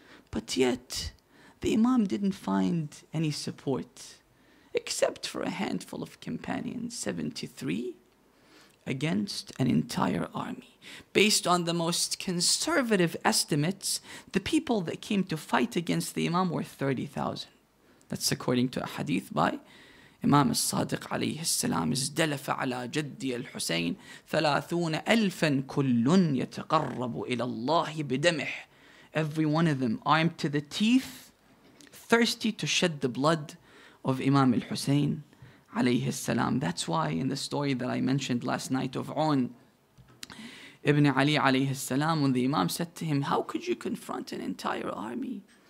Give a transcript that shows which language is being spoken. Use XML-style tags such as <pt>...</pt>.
<en>But yet, the Imam didn't find any support, except for a handful of companions, 73, against an entire army. Based on the most conservative estimates, the people that came to fight against the Imam were 30,000. That's according to a hadith by</en> <ar>إمام الصادق عليه السلام ازدلف على جدي الحسين 30,000 كل يتقرب إلى الله بدمه.</ar> <en>Every one of them armed to the teeth, thirsty to shed the blood of Imam al-Hussein alayhi السلام. That's why in the story that I mentioned last night of On Ibn Ali alayhi السلام, when the Imam said to him, how could you confront an entire army?</en>